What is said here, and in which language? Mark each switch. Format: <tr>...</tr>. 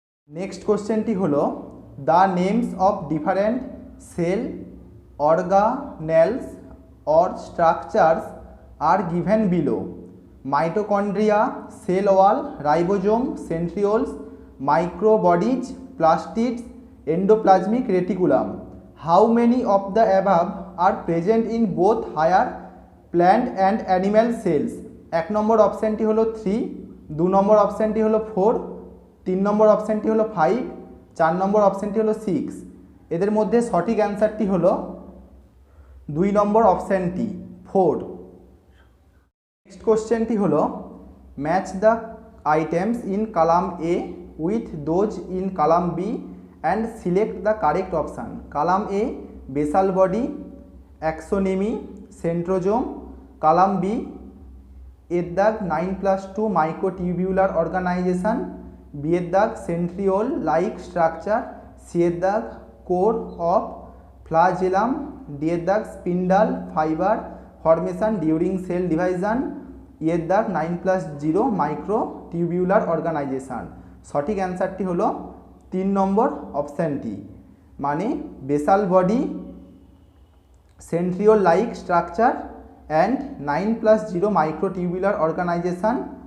<en>next কোশ্চেনটি</en> <bn>হলো,</bn> <en>The names of different cell organelles or structures are given below. Mitochondria, cell wall, ribosome, centrioles, microbodies, plastids, endoplasmic reticulum. How many of the above are present in both higher plant and animal cells?</en> <bn>1 নম্বর অপশানটি হলো 3, 2 নম্বর অপশানটি হলো 4, 3 নম্বর অপশানটি হলো 5, 4 নম্বর অপশানটি হলো 6। এদের মধ্যে সঠিক অ্যান্সারটি হলো 2 নম্বর অপশানটি 4।</bn> <en>next কোশ্চেনটি</en> <bn>হলো,</bn> <en>Match the items in column A with those in column B and select the correct option. Column A, basal body, axoneme, centrosome. Column B,</en> <bn>এর দাগ</bn> <en>9+2 microtubular organization, B এর দাগ centriole like structure, C এর দাগ core of flagellum, D এর দাগ spindle fiber formation during cell division, E এর দাগ 9+0 microtubular organization।</en> <bn>সঠিক অ্যান্সারটি হলো 3 নম্বর অপশানটি, মানে basal body, centriole like structure and 9+0 মাইক্রোটিউবুলার organisation.</bn>